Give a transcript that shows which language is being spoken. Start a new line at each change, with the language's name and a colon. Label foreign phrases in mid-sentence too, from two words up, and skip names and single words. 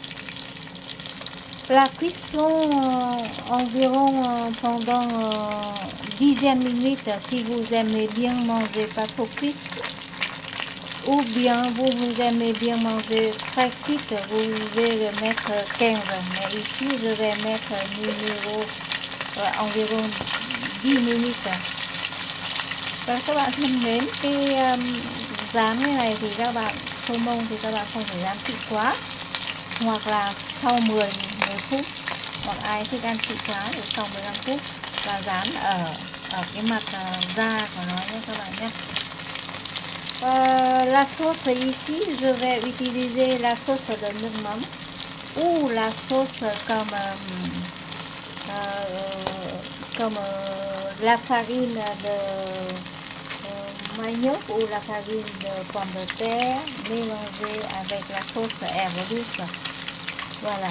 French: La cuisson environ pendant 10 minutes si vous aimez bien manger pas trop cuit. Ou bien vous aimez bien manger très cuite, vous pouvez le mettre 15. Mais ici, je vais mettre numéro environ 10 minutes.
Vietnamese: Và các bạn thân mến, cái rán như này thì các bạn saumon thì các bạn không phải rán kỹ quá, hoặc là sau 10 phút, hoặc ai thích ăn kỹ quá thì sau 15 phút và rán ở cái mặt da của nó nhé các bạn nhé.
French: La sauce ici, je vais utiliser la sauce de
Vietnamese: nước mắm
French: ou la sauce comme la farine de manioc ou la farine de pomme de terre mélangée avec la sauce herbe douce. Voilà.